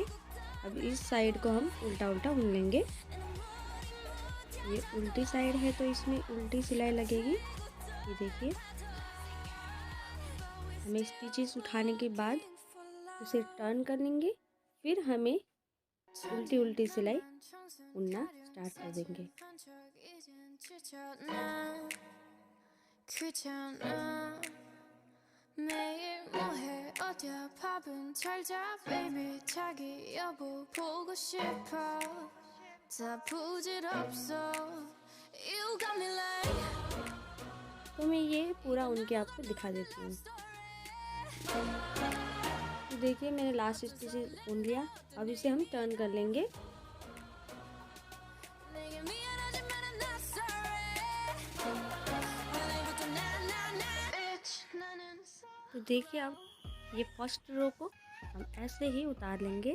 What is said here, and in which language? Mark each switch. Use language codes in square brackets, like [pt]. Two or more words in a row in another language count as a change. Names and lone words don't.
[hi] अब इस साइड को हम उल्टा उल्टा बुन लेंगे। ये उल्टी साइड है तो इसमें उल्टी सिलाई लगेगी। ये देखिए हमें स्टिचेस उठाने के बाद उसे टर्न कर लेंगे। फिर हमें उल्टी उल्टी सिलाई बुनना स्टार्ट कर देंगे। [ko] 매일 뭐해 어디야 밥은 잘자 baby 자기 여보 보고 싶어 다 부질없어 [en] You got me like [hi] तो मैं ये पूरा उनके आपको दिखा देती हूँ। तो देखिए मैंने [en] last stitch [hi] बुन लिया। अब इसे हम टर्न कर लेंगे। तो देखिए अब ये [en] first row [hi] को हम ऐसे ही उतार लेंगे।